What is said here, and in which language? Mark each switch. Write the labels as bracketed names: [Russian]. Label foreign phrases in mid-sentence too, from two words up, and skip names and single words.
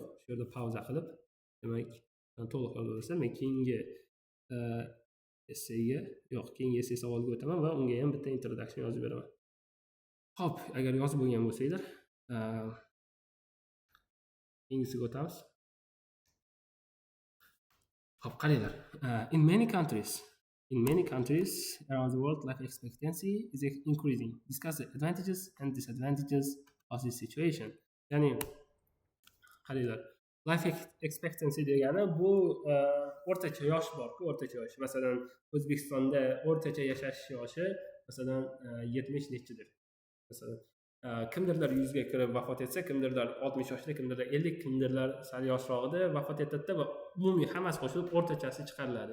[Uzbek] Shu yerda pauza qilib, demak, to'liq yozib olsam, men keyingi essayga, keyingi essay savoliga o'taman va unga ham bitta introduction yozib beraman. Xo'p, agar yozib bo'lgan bo'lsanglar, keyingisiga o'tamiz. Xo'p, qaranglar. [English] In many countries around the world, life expectancy is increasing. Discuss the advantages and disadvantages of this situation. [Uzbek] Ya'ni qaranglar, [English] life expectancy [Uzbek] degani bu o'rtacha yosh bor-ku, o'rtacha yosh. Masalan, O'zbekistonda o'rtacha yashash yoshi masalan 70 nechidir. Masalan, kimdirlar 100 ga kirib vafot etsa, kimdirlar 60 yoshda, kimdirlar 50, kimdirlar sal yoshrog'ida vafot etadi va umumiy hammasi qo'shilib o'rtachasi chiqariladi.